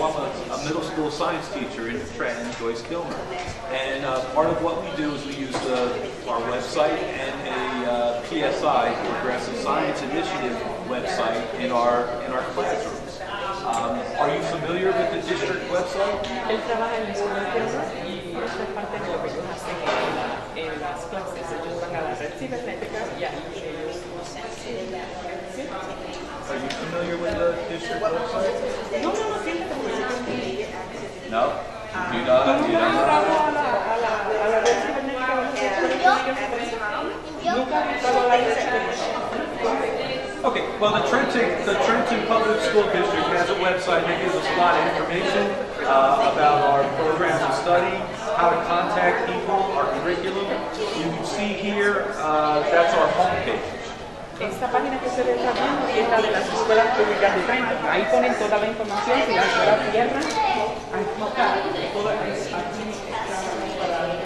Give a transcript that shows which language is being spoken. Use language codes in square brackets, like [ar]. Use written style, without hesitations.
[en] I'm a middle school science teacher in Trenton, Joyce Gilmer. And part of what we do is we use our website and a PSI, Progressive Science Initiative website in our classrooms. Are you familiar with the district website? [es] Él trabaja en la escuela y eso es parte de lo que ellos hacen en las clases. Ellos van a la red cibernética y ahí ellos [en] Are you familiar with the district website? [es] No, siempre [en] No? You don't know? [es] a la red cibernética nunca he estado a la red cibernética. [en] Okay, well the Trenton Public School District has a website that gives us a lot of information about our programs of study, how to contact people, our curriculum. You can see here, that's our homepage. [es] Esta página que se ve viendo es la de las escuelas públicas de Trenton. Ahí ponen toda la información, si la escuela cierra, aquí está toda la información.